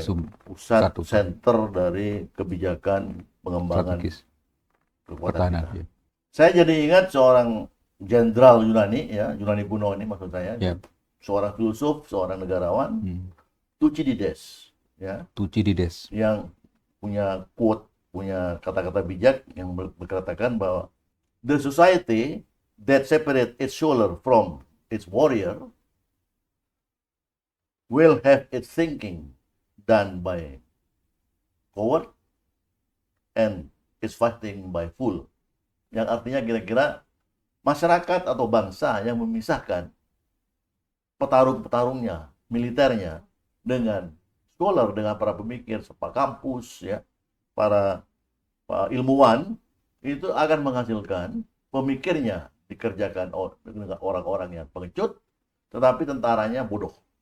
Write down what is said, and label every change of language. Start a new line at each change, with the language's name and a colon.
Indonesian: sebagai pusat satu center dari kebijakan pengembangan strategis kekuatan pertahanan. kita. Ya. Saya jadi ingat seorang jenderal Yunani, ya, Yunani kuno ini maksud saya, Ya. seorang filsuf, seorang negarawan, Thucydides, ya, Thucydides, yang punya quote, punya kata-kata bijak yang berkatakan bahwa
English: the society that separate its soldier from its warrior will have its thinking done by coward and its fighting by fool.
Indonesian: Yang artinya kira-kira masyarakat atau bangsa yang memisahkan petarung-petarungnya, militernya dengan scholar, dengan para pemikir, para kampus, ya, para ilmuwan, itu akan menghasilkan pemikirnya dikerjakan dengan orang-orang yang pengecut, tetapi tentaranya bodoh.